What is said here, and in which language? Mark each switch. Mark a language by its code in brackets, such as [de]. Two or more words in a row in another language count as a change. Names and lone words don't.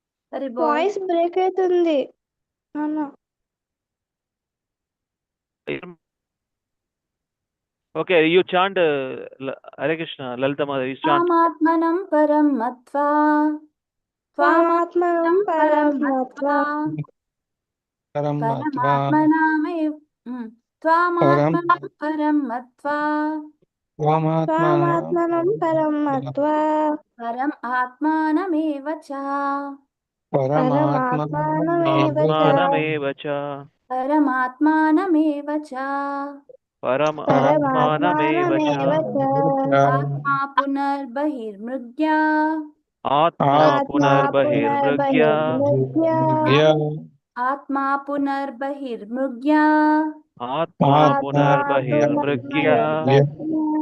[te] సరే బాయ్ వాయిస్ బ్రేక్ అవుతుంది నాన్న. [en] Okay, you chant Hare Krishna, Lalita Mother, you chant. [sa] త్వామాత్మనం పరం మత్వా త్వామాత్మనం పరం మత్వా పరమాత్మనామేవ త్వామాత్మనం పరం మత్వా త్వామాత్మనం పరం మత్వా పరం ఆత్మానమేవ చ పరమాత్మానమేవ చ Atmanameva cha. పరమాత్మానమేవ చ Paramatmanameva cha. పరమాత్మానమేవ చ ఆత్మా పునర్బహిర్మృగ్యా Atma ఆత్మా punarbahirmrugya. పునర్బహిర్మృగ్యా ఆత్మా పునర్బహిర్మృగ్యా Atma ఆత్మా punarbahirmrugya. పునర్బహిర్మృగ్యా